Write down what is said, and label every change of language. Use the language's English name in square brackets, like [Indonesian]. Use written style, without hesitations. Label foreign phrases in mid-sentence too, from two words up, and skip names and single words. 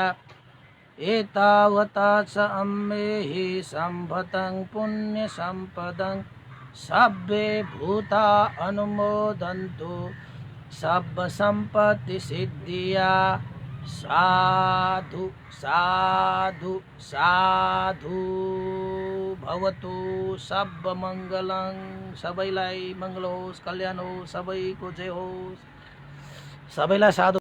[Pali] एतावता च अम्मेहि सम्भतं पुण्यसम्पदं सब्बे भूता अनुमोदन्तु सर्वसम्पत्तिसिद्धिया। साधु साधु साधु भवतु सब मङ्गलं [Nepali] सबैलाई मङ्गल होस् कल्याण होस् सबैको जय होस् सबैलाई साधु